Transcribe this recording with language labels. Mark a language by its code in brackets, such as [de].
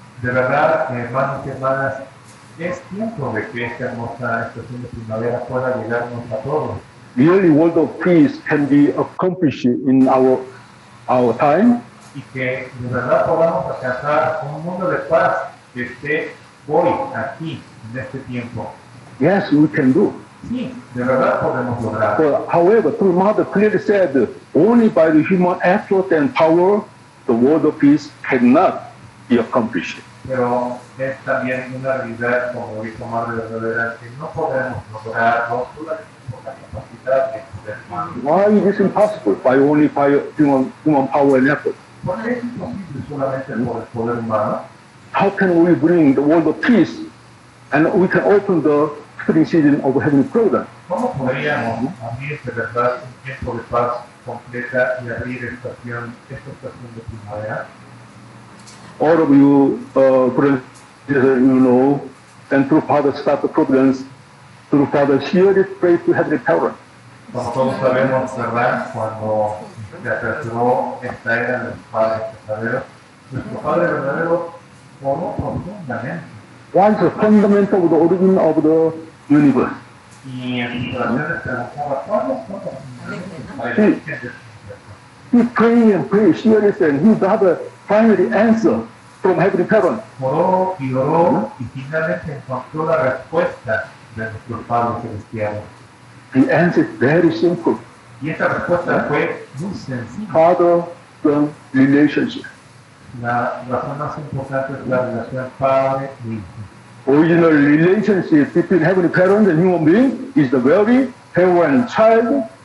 [es] De verdad, hermanos y hermanas, es tiempo de que esta hermosa estación de primavera pueda llegarnos a todos. [en] Really, world of peace can be accomplished in our time. [es] Y que de verdad podamos alcanzar un mundo de paz que esté hoy, aquí, en este tiempo. [en] Yes, we can do. [es] Sí, de verdad podemos lograr. [en] But however, through Mother clearly said, only by the human effort and power, the world of peace cannot be accomplished. [es] Pero es también una realidad, como dijo Madre Verdadera, que no podemos lograrlo solamente por la capacidad de ser humanos. [en] Why is it impossible? Only by human power and effort. [es] Porque es imposible solamente por el poder humano. [en] How can we bring the world of peace and we can open the spring season of heavenly providence? [es] ¿Cómo podríamos abrir de verdad un tiempo de paz completa y abrir esta estación de primavera? [en] All of you, brothers, you know, and through Father start the providence, through Father here is pray to heavenly parent. [es] Como todos sabemos, ¿verdad? Cuando se aperturó esta era de los padres verdaderos, nuestro Padre verdadero oró profundamente. [en] What is the fundamental of the origin of the universe? [es] Y en sus oraciones preguntaba, ¿cuáles son los fundamentos para el origen del universo? [en] He prayed and prayed seriously, and he got a finally answer from heavenly parent. [es] Oró y finalmente encontró la respuesta de nuestros padres celestiales. [en] The answer is very simple. [es] Y esta respuesta fue muy sencilla. [en] Father-son relationship. [es] La razón más importante es la relación padre e hijo. [en] Original relationship between heavenly parent and human being is the very parent child.